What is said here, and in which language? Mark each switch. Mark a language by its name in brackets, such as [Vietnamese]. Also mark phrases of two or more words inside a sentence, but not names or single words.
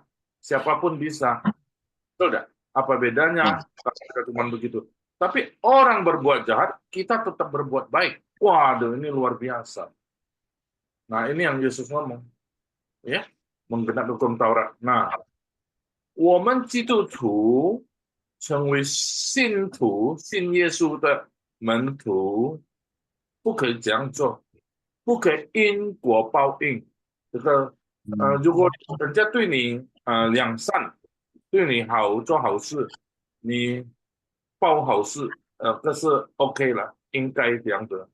[Indonesian] Siapapun bisa. Betul tidak? Apa bedanya kalau kita cuma begitu? Tapi orang berbuat jahat, kita tetap berbuat baik. Waduh, ini luar biasa. Nah, ini yang Yesus ngomong. Ya, menggenapi hukum Taurat. Nah, [Chinese] 我们基督徒成为信徒、信耶稣的门徒，不可以这样做，不可以因果报应。这个如果人家对你良善，对你好，做好事，你报好事，这是 OK 了，应该这样的。